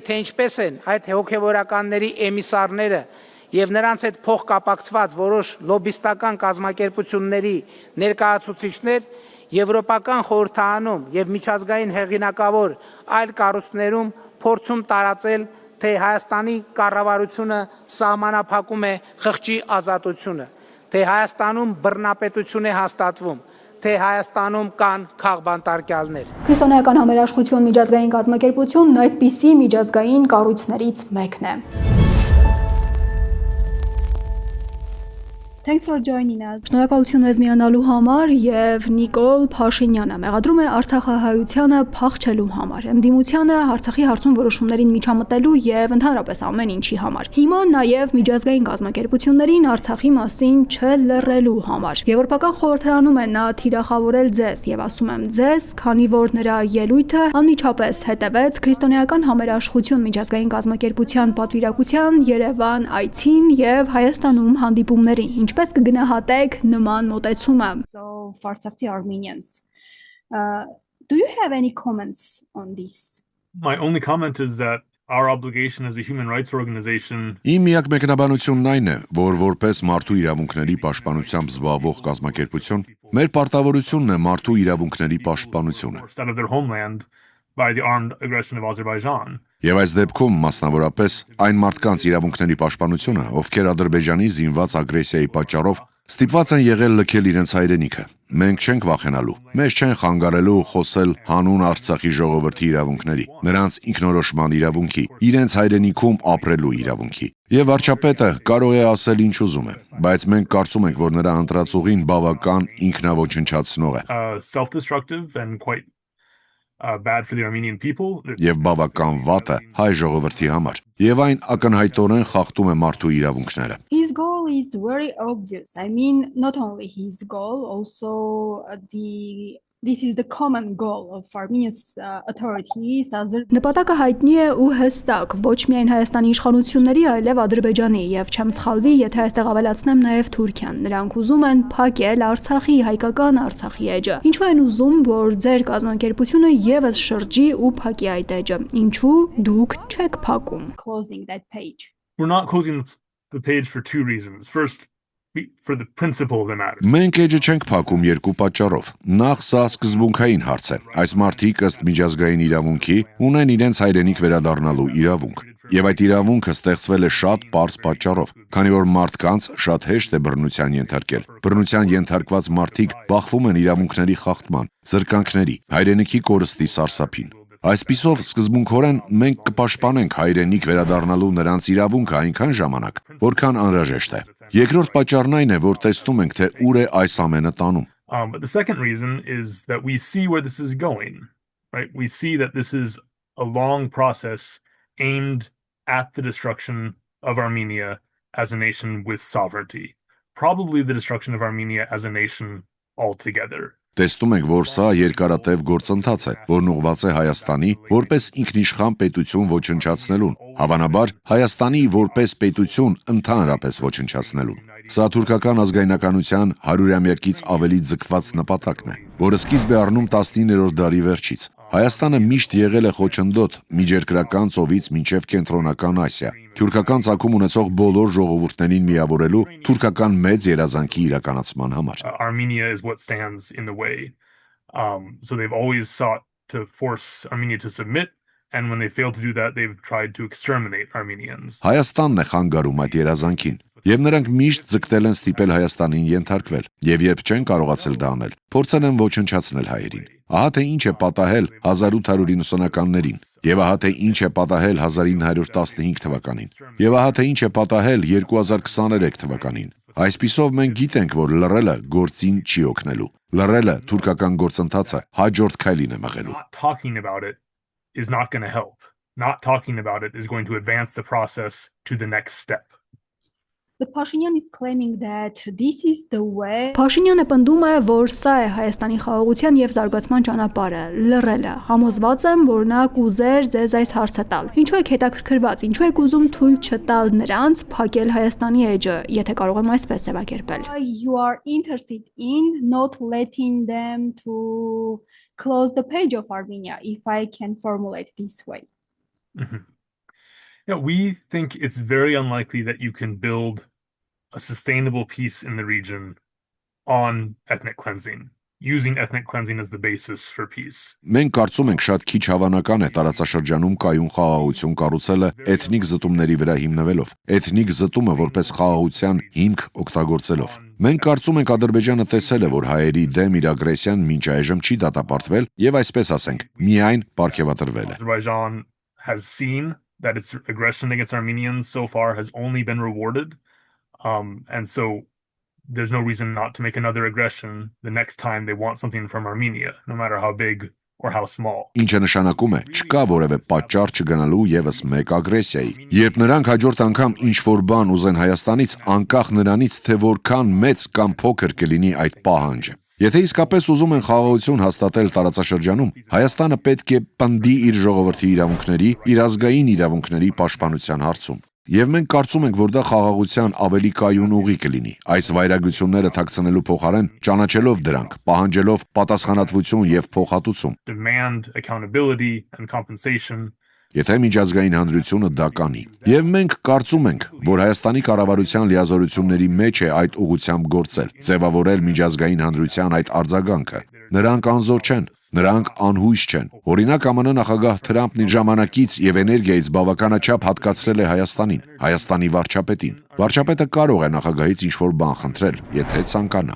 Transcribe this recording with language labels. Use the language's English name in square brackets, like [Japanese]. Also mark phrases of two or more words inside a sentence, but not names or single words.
[Armenian] թե ինչպես են այդ հոգևորականների էմիսարները եւ նրանց հետ փոխկապակցված որոշ լոբիստական կազմակերպությունների ներկայացուցիչներ Եվրոպական խորհրդարանում եւ միջազգային հեղինակավոր այլ կառույցներում փորձում տարածել, թե Հայաստանի կառավարությունը սահմանափակում է խղճի ազատությունը, թե Հայաստանում բռնապետություն է հաստատվում, թե Հայաստանում կան քաղբանտարկյալներ։ Քրիստոնեական համերաշխություն միջազգային կազմակերպությունն այդպիսի միջազգային կառույցներից մեկն է։ [English] Thanks for joining us. [Armenian] Շնորհակալություն մեզ միանալու համար եւ Նիկոլ Փաշինյանը մեղադրում է Արցախահայությանը փախչելու համար, ընդդիմությանը Արցախի հարցում որոշումներին միջամտելու եւ ընդհանրապես ամեն ինչի համար։ Հիմա նաեւ միջազգային կազմակերպություններին Արցախի մասին չլռելու համար։ Եվրոպական խորհրդարանում է նա թիրախավորել ձեզ եւ ասում եմ ձեզ, քանի որ նրա ելույթը անմիջապես հետևեց քրիստոնեական համերաշխություն միջազգային կազմակերպության պատվիրակության Երևան այցին եւ Հայաստանում հանդիպումներին։ Ինչպես կգնահատեք նման մոտեցումը? [English] So for Artsakhi Armenians, do you have any comments on this? My only comment is that our obligation as a human rights organization [Armenian] Իմ միակ մեկնաբանությունն այն է, որ որպես մարդու իրավունքների պաշտպանությամբ զբաղվող կազմակերպություն, մեր պարտավորությունն է մարդու իրավունքների պաշտպանությունը։ [English] out of their homeland by the armed aggression of Azerbaijan. [Armenian] Եվ այս դեպքում մասնավորապես այն մարդկանց իրավունքների պաշտպանությունը, ովքեր Ադրբեջանի զինված ագրեսիայի պատճառով ստիպված են եղել լքել իրենց հայրենիքը։ Մենք չենք վախենալու։ Մեզ չեն խանգարելու խոսել հանուն Արցախի ժողովրդի իրավունքների, նրանց ինքնորոշման իրավունքի, իրենց հայրենիքում ապրելու իրավունքի։ Եվ վարչապետը կարող է ասել ինչ ուզում է, բայց մենք կարծում ենք, որ նրա ընտրածուղին բավական ինքնաոչնչացնող է։ [English] Self-destructive and quite bad for the Armenian people. [Armenian] Եվ բավական վատ է հայ ժողովրդի համար, եւ այն ակնհայտորեն խախտում է մարդու իրավունքները։ [English] His goal is very obvious. I mean, not only his goal, also this is the common goal of Armenia's authorities. [Armenian] Նպատակը հայտնի է ու հստակ, ոչ միայն Հայաստանի իշխանությունների, այլև Ադրբեջանի, եւ չեմ սխալվի, եթե այստեղ ավելացնեմ նաեւ Թուրքիան։ Նրանք ուզում են փակել Արցախի, հայկական Արցախի էջը։ Ինչու են ուզում, որ ձեր կազմակերպությունը եւս շրջի ու փակի այդ էջը։ Ինչու դուք չեք փակում? [English] Closing that page. We're not closing the page for two reasons. First, for the principle of the matter. [Armenian] Մենք էջը չենք փակում երկու պատճառով։ Նախ սա սկզբունքային հարց է։ Այս մարդիկ ըստ միջազգային իրավունքի ունեն իրենց հայրենիք վերադառնալու իրավունք։ Եվ այդ իրավունքը ստեղծվել է շատ պարզ պատճառով, քանի որ մարդկանց շատ հեշտ է բռնության ենթարկել։ Բռնության ենթարկված մարդիկ բախվում են իրավունքների խախտման, զրկանքների, հայրենիքի կորստի սարսափին։ Այսպիսով սկզբունքորեն մենք կպաշտպանենք հայրենիք վերադառնալու նրանց իրավունքը այնքան ժամանակ, որքան անհրաժեշտ է։ Երկրորդ պատճառն այն է, որ տեսնում ենք, թե ուր է այս ամենը տանում։ [English] But the second reason is that we see where this is going, right? We see that this is a long process aimed at the destruction of Armenia as a nation with sovereignty. Probably the destruction of Armenia as a nation altogether. [Armenian] Տեսնում ենք, որ սա երկարատև գործընթաց է, որն ուղղված է Հայաստանի որպես ինքնիշխան պետություն ոչնչացնելուն, հավանաբար Հայաստանի որպես պետություն ընդհանրապես ոչնչացնելուն։ Սա թուրքական ազգայնականության 100-ամյակից ավելի ձգված նպատակն է, որը սկիզբ է առնում 19-րդ դարի վերջից։ Հայաստանը միշտ եղել է խոչընդոտ միջերկրական ծովից մինչև կենտրոնական Ասիա, թուրքական ծագում ունեցող բոլոր ժողովուրդներին միավորելու թուրքական մեծ երազանքի իրականացման համար։ [English] Armenia is what stands in the way. So they've always sought to force Armenia to submit, and when they failed to do that, they've tried to exterminate Armenians. [Armenian] Հայաստանն է խանգարում այդ երազանքին, եւ նրանք միշտ ձգտել են ստիպել Հայաստանին ենթարկվել, եւ երբ չեն կարողացել դա անել, փորձել են ոչնչացնել հայերին։ Ահա թե ինչ է պատահել 1890-ականներին, եւ ահա թե ինչ է պատահել 1915 թվականին, եւ ահա թե ինչ է պատահել 2023 թվականին։ Այսպիսով մենք գիտենք, որ լռելը գործին չի օգնելու։ Լռելը թուրքական գործընթացը հաջորդ քայլին է մղելու։ [English] Talking about it is not going to help. Not talking about it is going to advance the process to the next step. But Pashinyan is claiming that this is the way. [Armenian] Pashinyan-ը պնդում է, որ սա է Հայաստանի խաղաղության եւ զարգացման ճանապարհը, լռելը։ Համոզված եմ, որ նա կուզեր ձեզ այս հարցը տալ։ Ինչու եք հետաքրքրված, ինչու եք ուզում թույլ չտալ նրանց փակել Հայաստանի էջը, եթե կարող եմ այսպես ձևակերպել։ [English] You are interested in not letting them to close the page of Armenia, if I can formulate this way. Yeah, we think it's very unlikely that you can build a sustainable peace in the region on ethnic cleansing, using ethnic cleansing as the basis for peace. [Armenian] Մենք կարծում ենք շատ քիչ հավանական է տարածաշրջանում կայուն խաղաղություն կառուցելը էթնիկ զտումների վրա հիմնվելով, էթնիկ զտումը որպես խաղաղության հիմք օգտագործելով։ Մենք կարծում ենք Ադրբեջանը տեսել է, որ հայերի դեմ իր ագրեսիան մինչ այժմ չի դատապարտվել եւ այսպես ասենք, միայն պարգևատրվել է։ [English] Azerbaijan has seen that its aggression against Armenians so far has only been rewarded. And so there's no reason not to make another aggression the next time they want something from Armenia, no matter how big or how small. [Armenian] Ինչը նշանակում է, չկա որևէ պատճառ չգնալու եւս մեկ ագրեսիայի։ Երբ նրանք հաջորդ անգամ ինչ-որ բան ուզեն Հայաստանից, անկախ նրանից, թե որքան մեծ կամ փոքր կլինի այդ պահանջը։ Եթե իսկապես ուզում են խաղաղություն հաստատել տարածաշրջանում, Հայաստանը պետք է պնդի իր ժողովրդի իրավունքների, իր ազգային իրավունքների պաշտպանության հարցում։ Եվ մենք կարծում ենք, որ դա խաղաղության ավելի կայուն ուղի կլինի, այս վայրագությունները թաքցնելու փոխարեն ճանաչելով դրանք, պահանջելով պատասխանատվություն եւ փոխհատուցում։ [English] Demand accountability and compensation. [Armenian] Եթե միջազգային հանրությունը դա կանի։ Եվ մենք կարծում ենք, որ Հայաստանի կառավարության լիազորությունների մեջ է այդ ուղղությամբ գործել, ձևավորել միջազգային հանրության այդ արձագանքը։ Նրանք անզոր չեն, նրանք անհույս չեն։ Օրինակ ԱՄՆ նախագահ Թրամփն իր ժամանակից եւ էներգիայից բավականաչափ հատկացրել է Հայաստանին, Հայաստանի վարչապետին։ Վարչապետը կարող է նախագահից ինչ-որ բան խնդրել, եթե ցանկանա։